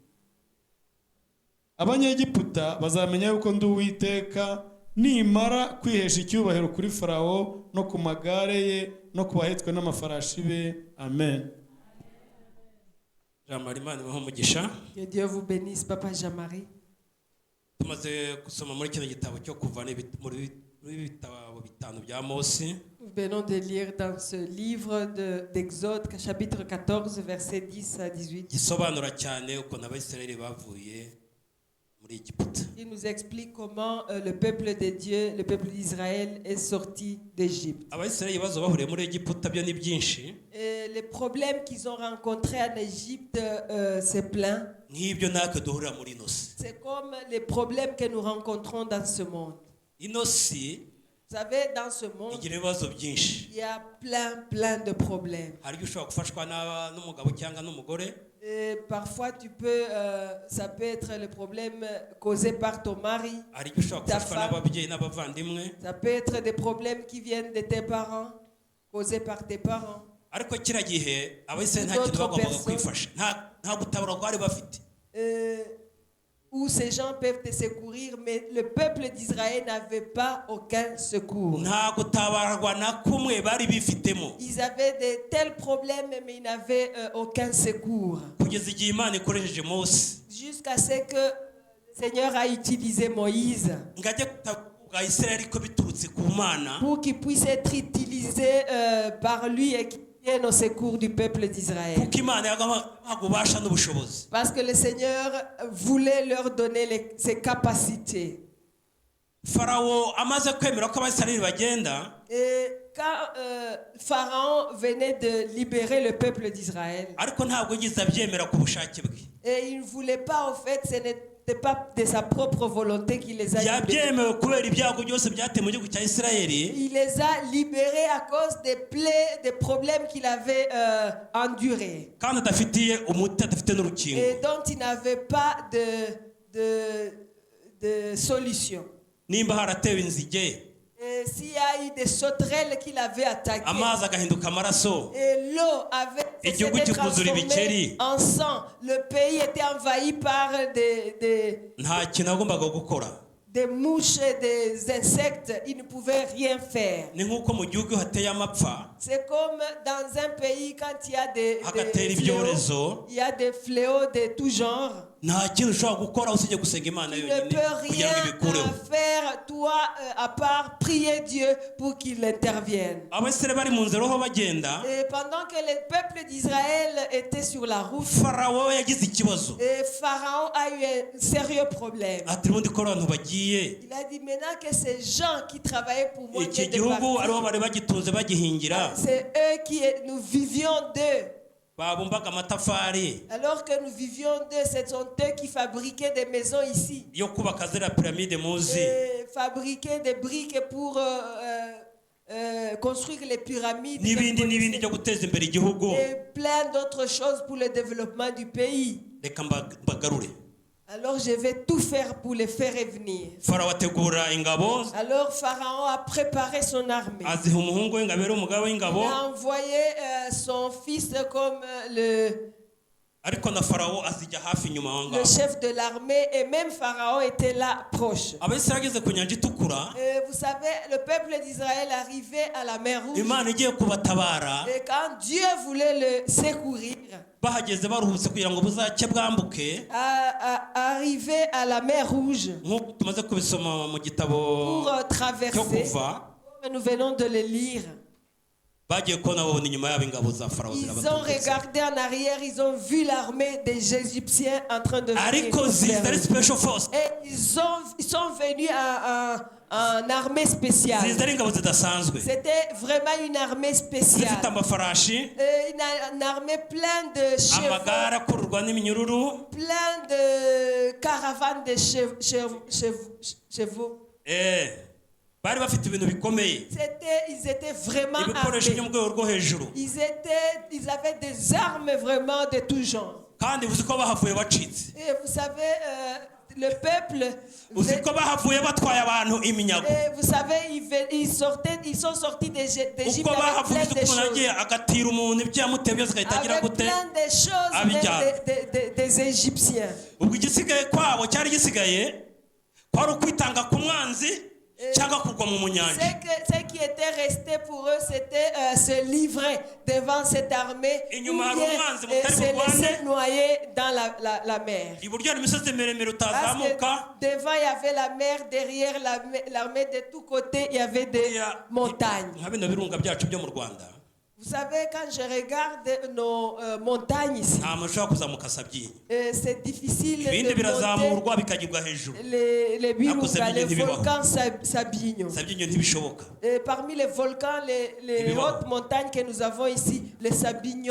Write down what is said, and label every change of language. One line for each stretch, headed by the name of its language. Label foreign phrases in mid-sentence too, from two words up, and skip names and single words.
Kinyarwanda: Abanyegiputa bazamenya yuko ndi Uwiteka nimara kwihesha icyubahiro kuri Farawo no ku magare ye no ku bahetswe n'amafarashi be. Amen.
French: Que Dieu vous bénisse, Papa Jean-Marie.
Kinyarwanda: Tumaze gusoma muri kino gitabo cyo kuva muri bitabo bitanu bya Mose.
French: Nous venons de lire dans ce livre d'Exode, chapitre 14, verset 10 à 18.
Kinyarwanda: Gisobanura cyane ukuntu Abisirayeli bavuye muri Egiputa.
French: Il nous explique comment le peuple de Dieu, le peuple d'Israël est sorti d'Égypte.
Kinyarwanda: Abisirayeli bazo bahuriye muri Egiputa byo ni byinshi.
French: Et les problèmes qu'ils ont rencontrés en Égypte, c'est plein.
Kinyarwanda: Nk'ibyo natwe duhurira muri inosi.
French: C'est comme les problèmes que nous rencontrons dans ce monde.
Kinyarwanda: Inosi,
French: vous savez, dans ce monde,
Kinyarwanda: igira ibibazo byinshi.
French: Il y a plein de problèmes.
Kinyarwanda: Hari ushobora gufashwa n'umugabo cyangwa n'umugore.
French: Et parfois, ça peut être le problème causé par ton mari,
Kinyarwanda: hari igihe ushobora
French: ta
Kinyarwanda: gufashwa
French: femme.
Kinyarwanda: n'ababyeyi n'abavandimwe,
French: Ça peut être des problèmes qui viennent de tes parents, causés par tes parents.
Kinyarwanda: ariko kiriya gihe abayisiraheli nta kintu
French: D'autres
Kinyarwanda: bagombaga
French: personnes.
Kinyarwanda: kwifasha, nta gutabara bari bafite.
French: Où ces gens peuvent te secourir, mais le peuple d'Israël n'avait pas aucun secours.
Kinyarwanda: Nta gutabarwa na kumwe bari bifitemo,
French: Ils avaient de tels problèmes, mais ils n'avaient aucun secours.
Kinyarwanda: kugeza igihe Imana ikoresheje Mose
French: Jusqu'à ce que le Seigneur a utilisé Moïse
Kinyarwanda: ngo ajye gutabara bwa Isiraheli ko biturutse ku Mana,
French: pour qu'il puisse être utilisé par lui et qu'il vienne au secours du peuple d'Israël.
Kinyarwanda: kuko Imana yagaha ububasha n'ubushobozi.
French: Parce que le Seigneur voulait leur donner ses capacités.
Kinyarwanda: Farawo amaze kwemera ko Abayisiraheli bagenda,
French: Et quand Pharaon venait de libérer le peuple d'Israël,
Kinyarwanda: ariko ntabwo yigeze abyemera ku bushake bwe,
French: et il ne voulait pas, en fait, ce n'était pas de sa propre volonté qu'il les a libérés.
Kinyarwanda: yabyemewe kubera ibyago byose byateye mu gihugu cya Isiraheli,
French: Il les a libérés à cause des plaies, des problèmes qu'il avait endurés
Kinyarwanda: kandi adafitiye umuti, adafite n'urukingo.
French: et dont il n'avait pas de solution.
Kinyarwanda: Nimba haratewe inzige,
French: Et s'il y a eu des sauterelles qui l'avaient attaqué,
Kinyarwanda: amazi agahinduka amaraso,
French: et l'eau avait
Kinyarwanda: Igihugu
French: s'était
Kinyarwanda: kikuzura
French: transformée
Kinyarwanda: ibikeri.
French: en sang, le pays était envahi par
Kinyarwanda: nta kintu agombaga gukora.
French: des mouches et des insectes, il ne pouvait rien faire.
Kinyarwanda: Ni nk'uko mu gihugu hateye amapfa,
French: C'est comme dans un pays quand il y a
Kinyarwanda: hagatera
French: des fléaux,
Kinyarwanda: ibyorezo,
French: il y a des fléaux de tout genre.
Kinyarwanda: nta kintu ushobora gukora usibye gusenga Imana
French: Tu ne
Kinyarwanda: yonyine
French: peux
Kinyarwanda: kugira ngo
French: rien
Kinyarwanda: ibikureho.
French: faire, toi, à part prier Dieu pour qu'il intervienne.
Kinyarwanda: Abasirayeli bari mu nzira aho bagenda,
French: Et pendant que le peuple d'Israël était sur la route,
Kinyarwanda: Farawo yagize ikibazo,
French: et Pharaon a eu un sérieux problème.
Kinyarwanda: ati ubundi ko abantu bagiye,
French: Il a dit maintenant que ces gens qui travaillaient pour moi
Kinyarwanda: iki
French: viennent de
Kinyarwanda: gihugu aribo
French: partir,
Kinyarwanda: bari bagitunze bagihingira,
French: c'est eux qui nous vivions d'eux.
Kinyarwanda: babumbaga amatafari
French: Alors que nous vivions d'eux, ce sont eux qui fabriquaient des maisons ici.
Kinyarwanda: yo kubaka ziriya piramide muzi,
French: Et fabriquaient des briques pour construire les pyramides.
Kinyarwanda: n'ibindi byo guteza imbere igihugu.
French: Et plein d'autres choses pour le développement du pays.
Kinyarwanda: Reka mbagarure.
French: Alors je vais tout faire pour les faire revenir.
Kinyarwanda: Farawo ategura ingabo,
French: Alors Pharaon a préparé son armée.
Kinyarwanda: aziha umuhungu we ngo abere umugaba
French: Il
Kinyarwanda: w'ingabo,
French: a envoyé son fils comme
Kinyarwanda: ariko na Farawo azijya hafi inyuma aho
French: le
Kinyarwanda: ngaho.
French: chef de l'armée, et même Pharaon était là proche.
Kinyarwanda: Abisirayeli ageze ku nyanja itukura,
French: Et vous savez, le peuple d'Israël arrivait à la mer Rouge.
Kinyarwanda: Imana igiye kubatabara,
French: Et quand Dieu voulait le secourir,
Kinyarwanda: bahageze baruhutse kugira ngo buzacye bwambuke,
French: arriver à la mer Rouge
Kinyarwanda: nk'uko tumaze kubisoma mu gitabo
French: pour
Kinyarwanda: cyo
French: traverser,
Kinyarwanda: kuva,
French: nous venons de le lire.
Kinyarwanda: bagiye kubona babona inyuma yabo ingabo za Farawo
French: Ils ont
Kinyarwanda: zirabaturutse,
French: regardé en arrière, ils ont vu l'armée des Égyptiens en train de venir.
Kinyarwanda: ariko ziza ari
English: special force,
French: Et ils sont venus en armée spéciale.
Kinyarwanda: ziza ari ingabo zidasanzwe,
French: C'était vraiment une armée spéciale.
Kinyarwanda: zifite amafarashi,
French: Une armée pleine de chevaux,
Kinyarwanda: amagare akururwa n'iminyururu,
French: plein de caravanes de chevaux.
Kinyarwanda: bari bafite ibintu bikomeye,
French: Ils étaient vraiment
Kinyarwanda: ibikoresho byo mu
French: armés.
Kinyarwanda: rwego rwo hejuru,
French: Ils avaient des armes vraiment de tout genre.
Kinyarwanda: kandi uzi ko bahavuye bacitse,
French: Et vous savez, le peuple,
Kinyarwanda: uzi ko bahavuye batwaye abantu iminyago,
French: et vous savez, ils sont sortis d'Égypte
Kinyarwanda: uko
French: avec
Kinyarwanda: bahavuye
French: plein
Kinyarwanda: uzi
French: de
Kinyarwanda: ukuntu agiye
French: choses.
Kinyarwanda: agatira umuntu ibyamuteye byose agahita agira
French: Avec
Kinyarwanda: gute
French: plein de choses
Kinyarwanda: abijyana.
French: même des Égyptiens.
Kinyarwanda: ubwo igisigaye kwabo cyari gisigaye kwari ukwitanga ku mwanzi cyangwa kugwa mu nyanja.
French: Ce qui était resté pour eux, c'était se livrer devant cette armée ou
Kinyarwanda: Inyuma hari
French: bien
Kinyarwanda: umwanzi mutari
French: se
Kinyarwanda: burwane.
French: laisser noyer dans la mer.
Kinyarwanda: iburyo hari imisozi miremire
French: Parce
Kinyarwanda: utazamuka,
French: que devant, il y avait la mer, derrière l'armée, de tous côtés, il y avait des montagnes.
Kinyarwanda: nka bino birunga byacu byo mu Rwanda,
French: Vous savez, quand je regarde nos montagnes ici,
Kinyarwanda: nta muntu ushobora kuzamuka Sabyinyo,
French: c'est difficile
Kinyarwanda: ibindi
French: de monter
Kinyarwanda: birazamurwa bikagibwa hejuru.
French: les Birunga, Sabyinyo les
Kinyarwanda: ntibibaho.
French: volcans Sabinyo.
Kinyarwanda: Sabyinyo ntibishoboka.
French: Et parmi les volcans, les
Kinyarwanda: Ntibibaho.
French: hautes montagnes que nous avons ici, le Sabinyo,